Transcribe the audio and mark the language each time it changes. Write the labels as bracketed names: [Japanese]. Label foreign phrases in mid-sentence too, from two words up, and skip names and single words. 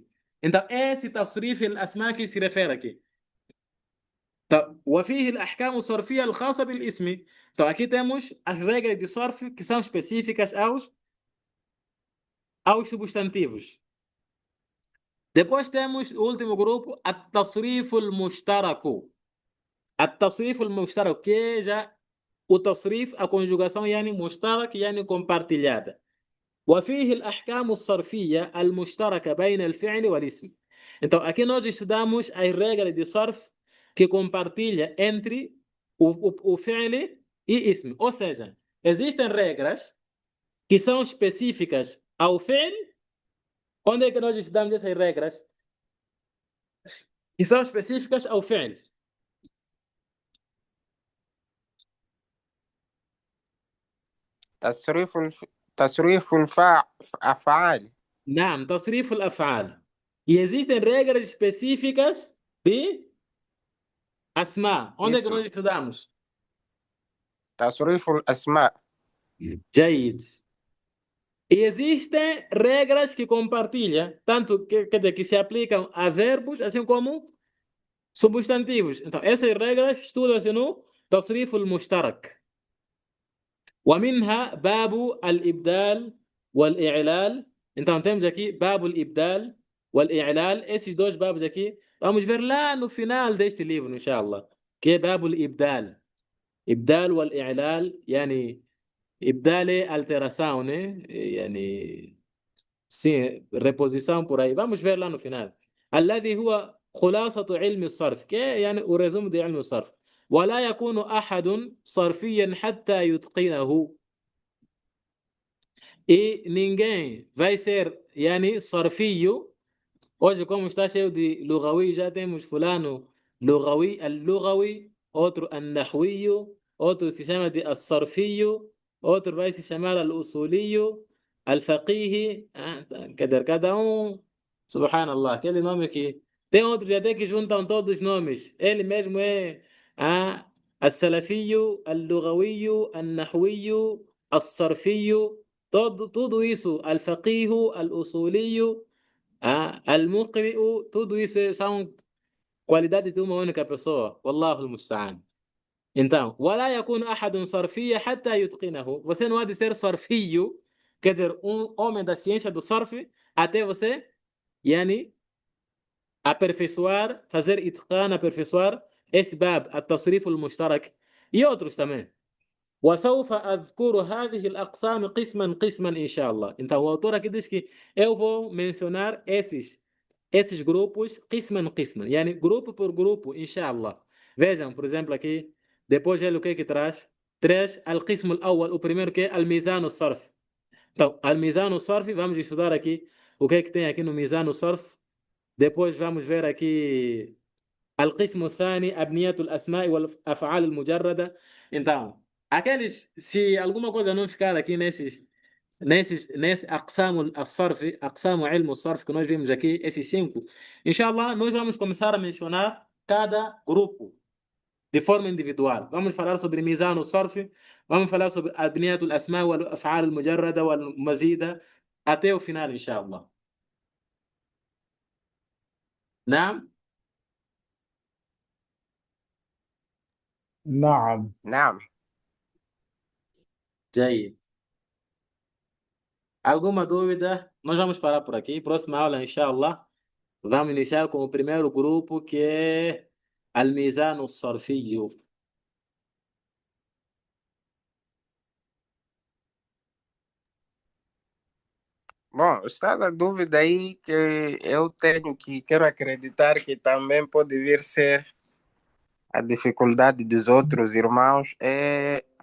[Portuguese] Então, esse [Arabic] تصريف الأسماء [Portuguese] que se refere aqui. [Arabic] طب وفيه الأحكام الصرفية الخاصة بالاسم. [Portuguese] Então, aqui temos as regras de صرف que são específicas aos substantivos. Depois temos o último grupo, [Arabic] التصريف المشترك. التصريف المشترك, [Portuguese] que já o تصريف, a conjugação, [Arabic] يعني مشترك, يعني compartilhada. وفيه الأحكام الصرفية المشتركة بين الفعل والاسم. [Portuguese] Então, aqui nós estudamos as regras de صرف que compartilha entre o fi'l e ism. Ou seja, existem regras que são específicas ao fi'l. Onde é que nós estudamos essas regras? Que são específicas ao fi'l. [Arabic] تصريف الأفعال. نعم, تصريف الأفعال. [Portuguese] E existem regras específicas de asma. Onde é que nós estudamos? [Arabic] تصريف الأسماء. جيد. [Portuguese] E existem regras que compartilham, tanto quer dizer, que se aplicam a verbos, assim como substantivos. Então, essas regras estudam-se no [Arabic] تصريف المشترك. ومنها باب الإبدال والإعلال. [Portuguese] Então, temos aqui [Arabic] باب الإبدال والإعلال. [Portuguese] Esses dois babos aqui, vamos ver lá no final deste livro, inshallah, que é [Arabic] باب الإبدال. إبدال والإعلال, يعني إبدال [Portuguese] alteração, né? يعني sim, reposição por aí. Vamos ver lá no final. [Arabic] الذي هو خلاصة علم الصرف, [Portuguese] que é يعني o resumo de [Arabic] علم الصرف. ولا يكون أحد صرفيا حتى يتقنه. [Portuguese] E ninguém vai ser يعني صرفي. Hoje, como está cheio de لغوي, já temos fulano [Arabic] لغوي, اللغوي, [Portuguese] outro النحوي, outro se chama de الصرفي, outro vai se chamar [Arabic] الأصولي, الفقيه, [Portuguese] cada subhanallah, aquele nome que tem outros até que juntam todos os nomes. Ele mesmo é [Arabic] السلفي, اللغوي, النحوي, الصرفي, [Portuguese] tudo isso, [Arabic] الفقيه, الأصولي, المقرئ, [Portuguese] tudo isso são qualidades de uma única pessoa. [Arabic] والله المستعان. Então, ولا يكون أحد صرفي حتى يتقنه. [Portuguese] Você não há de ser صرفي, quer dizer, homem da ciência do surf, até você, يعني, aperfeiçoar, fazer itqan, aperfeiçoar esse bab, [Arabic] التصريف المشترك, [Portuguese] e outros também. [Arabic] وسوف أذكر هذه الأقسام قسما قسما إن شاء الله. [Portuguese] Então, o autor aqui diz que eu vou mencionar esses grupos [Arabic] قسما قسما, يعني [Portuguese] grupo por grupo, [Arabic] إن شاء الله. [Portuguese] Vejam, por exemplo, aqui, depois ele o que traz? Traz [Arabic] القسم الأول, [Portuguese] o primeiro que é [Arabic] الميزان الصرف. [Portuguese] Então, [Arabic] الميزان الصرف, [Portuguese] vamos estudar aqui o que tem aqui no [Arabic] ميزان الصرف. [Portuguese] Depois vamos ver aqui [Arabic] القسم الثاني أبنية الأسماء والأفعال المجردة. [Portuguese] Então, aqueles, se alguma coisa não ficar aqui nesse [Arabic] أقسام الصرف, أقسام علم الصرف [Portuguese] que nós vimos aqui, esses 5, inshallah, nós vamos começar a mencionar cada grupo de forma individual. Vamos falar sobre [Arabic] ميزان الصرف, [Portuguese] vamos falar sobre [Arabic] أبنية الأسماء والأفعال المجردة والمزيدة [Portuguese] até o final, inshallah. [Arabic] نعم. نعم. نعم. جيد. [Portuguese] Alguma dúvida? Nós vamos parar por aqui. Próxima aula, inshallah, vamos iniciar com o primeiro grupo, que é [Arabic] الميزان الصرفي. [Portuguese] Bom, está a dúvida aí que eu tenho que quero acreditar que também pode vir ser a dificuldade dos outros irmãos é